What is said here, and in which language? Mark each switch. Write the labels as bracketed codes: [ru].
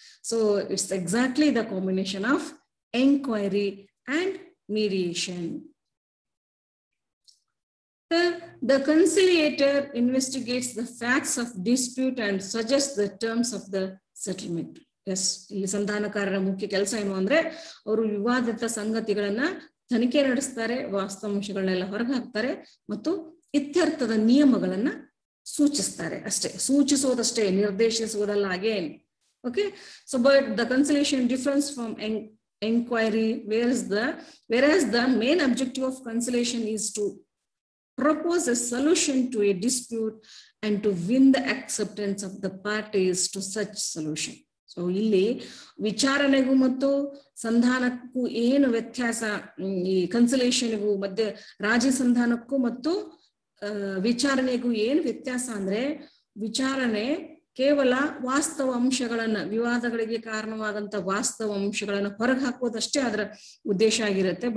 [en] So it's exactly the combination of enquiry and mediation. The conciliator investigates the facts of dispute and suggests the terms of the settlement. [kn] S, ಇಲ್ಲಿ ಸಂಧಾನಕಾರರ ಮುಖ್ಯ ಕೆಲಸ ಏನು ಅಂದ್ರೆ ಅವರು ವಿವಾದಿತ ಸಂಗತಿಗಳನ್ನ ತನಿಖೆ ನಡೆಸ್ತಾರೆ, ವಾಸ್ತವಾಂಶಗಳನ್ನೆಲ್ಲ ಹೊರಗೆ ಹಾಕ್ತಾರೆ ಮತ್ತು ಇತ್ಯರ್ಥದ ನಿಯಮಗಳನ್ನ ಸೂಚಿಸ್ತಾರೆ. ಅಷ್ಟೇ, ಸೂಚಿಸೋದಷ್ಟೇ, ನಿರ್ದೇಶಿಸುವುದಲ್ಲ. [en] Again okay. So but the conciliation difference from enquiry, whereas the main objective of conciliation is to propose a solution to a dispute and to win the acceptance of the parties to such solution. [kn] So ಇಲ್ಲಿ ವಿಚಾರಣೆಗೂ ಮತ್ತು ಸಂಧಾನಕ್ಕೂ ಏನು ವ್ಯತ್ಯಾಸ, ಈ ಕನ್ಸಿಲೇಷನ್ಗೂ ಮಧ್ಯೆ ರಾಜಿ ಸಂಧಾನಕ್ಕೂ ಮತ್ತು ವಿಚಾರಣೆಗೂ ಏನು ವ್ಯತ್ಯಾಸ ಅಂದ್ರೆ, ವಿಚಾರಣೆ ಕೇವಲ ವಾಸ್ತವ ಅಂಶಗಳನ್ನ, ವಿವಾದಗಳಿಗೆ ಕಾರಣವಾದಂತ ವಾಸ್ತವ ಅಂಶಗಳನ್ನ ಹೊರಗೆ ಹಾಕೋದಷ್ಟೇ ಅದರ ಉದ್ದೇಶ ಆಗಿರುತ್ತೆ.